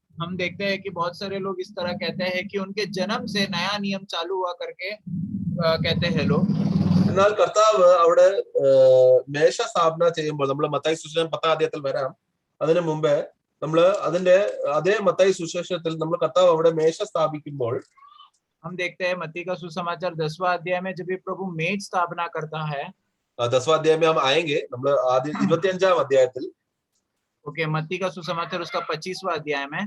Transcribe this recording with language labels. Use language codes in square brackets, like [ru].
[hi] हम देखते हैं कि बहुत सारे लोग इस तरह कहते हैं कि उनके जन्म से नया नियम चालू हुआ करके कहते हैं लोग. [ml] എന്നാൽ കർത്താവ് അവിടെ മേശ സ്ഥാപന ചെയ്യുമ്പോൾ, നമ്മൾ മത്തായി സുവിശേഷം 10-ാം അധ്യായത്തിൽ വരാം, അതിനു മുമ്പേ നമ്മൾ അതിന്റെ അതേ മത്തായി സുവിശേഷത്തിൽ നമ്മൾ കർത്താവ് അവിടെ മേശ സ്ഥാപിക്കുമ്പോൾ [hi] हम देखते हैं मत्ती का सुसमाचार 10वां अध्याय में जब भी प्रभु मेज स्थापना करता है. 10वां अध्याय में हम आएंगे. [ml] നമ്മൾ ആദ്യം 25-ാം അധ്യായത്തിൽ, [hi] ओके, मत्ती का सुसमाचार उसका 25वां अध्याय में,